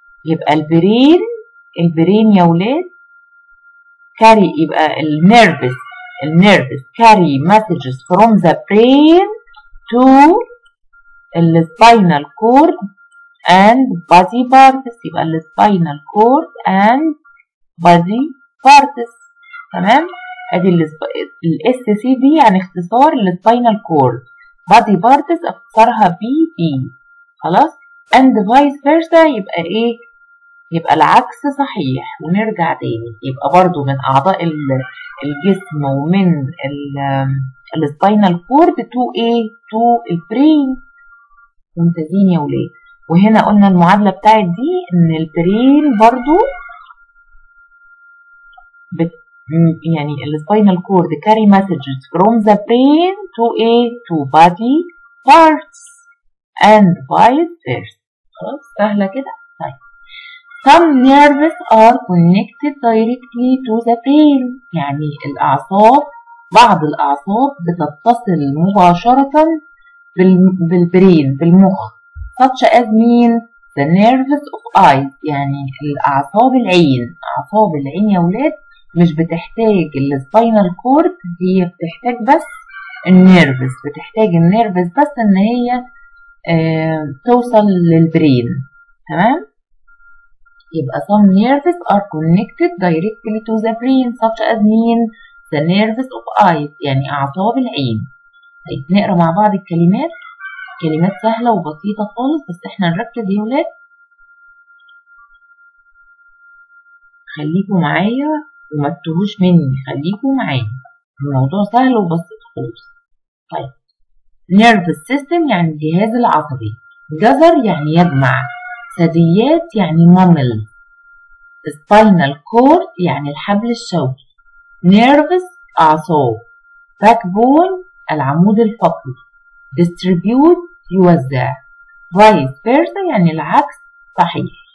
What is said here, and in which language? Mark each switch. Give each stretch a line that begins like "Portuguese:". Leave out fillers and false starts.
English: يبقى البرين يا ولاد carry، يبقى النيرفز carry messages from the brain to السباينال كورد and body parts. يبقى السباينال كورد and body parts.
Arabic: تمام؟ ادي الاس سي دي يعني اختصار السباينال كورد، body parts اختصارها بي. خلاص؟
English: and vice versa
Arabic: يبقى ايه؟ يبقى العكس صحيح. ونرجع تاني، يبقى برضو من اعضاء الجسم ومن السباينال كورد تو ايه؟ تو البرين. ممتازين يا ولاد. وهنا قلنا المعادلة بتاعت دي ان البرين برضو يعني
English: السباينال cord carry messages from the brain to ايه؟ to body parts and vice versa.
Arabic: خلاص سهلة كده؟ طيب
English: some nerves are connected directly to the brain،
Arabic: يعني بعض الأعصاب بتتصل مباشرة بالبرين، بالمخ.
English: such as مين؟ the nerves of eyes،
Arabic: يعني الأعصاب العين. أعصاب العين يا ولاد مش بتحتاج السباينال كورد، هي بتحتاج بس النيرفز، بس ان هي توصل للبرين.
English: تمام؟ يبقى some nerves are connected directly to the brain such as مين؟ the nerves of eyes،
Arabic: يعني أعصاب العين. طيب نقرا مع بعض الكلمات. كلمات سهلة وبسيطة خالص، بس احنا نركز يا ولاد. خليكوا معايا وما تتوهوش مني، خليكوا معايا، الموضوع سهل وبسيط خالص. طيب nervous system يعني الجهاز العصبي، جزر يعني يجمع، ثدييات يعني ممل، spinal cord يعني الحبل الشوكي، nervous أعصاب، backbone العمود الفقري، distribute يوزع، vice versa يعني العكس صحيح.